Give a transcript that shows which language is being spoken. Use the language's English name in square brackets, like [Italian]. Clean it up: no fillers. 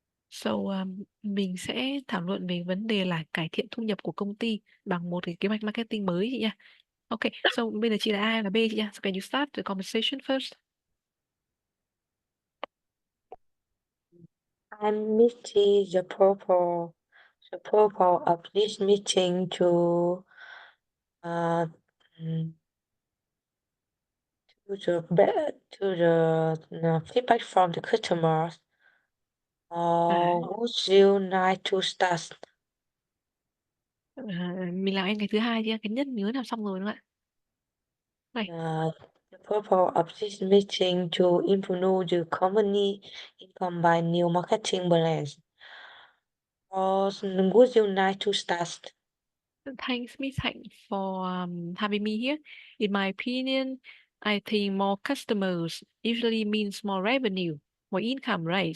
[Vietnamese] So, mình sẽ thảo luận về vấn đề là cải thiện thu nhập của công ty bằng một cái kế hoạch marketing mới chị nha. Okay, so bây giờ chị là A hay là B chị nha? [English] So can you start the conversation first? I'm meeting the purpose of this meeting to uh mm, to the feedback from the customers. Would you like to start? [Vietnamese] Mình làm em cái thứ hai chị, cái nhất nhớ làm xong rồi đúng không ạ? Này, [English] The purpose of this meeting to improve the company income by new marketing plans. Would you like to start? thanks Miss Hạnh for having me here. In my opinion, I think more customers usually means more revenue, more income, right?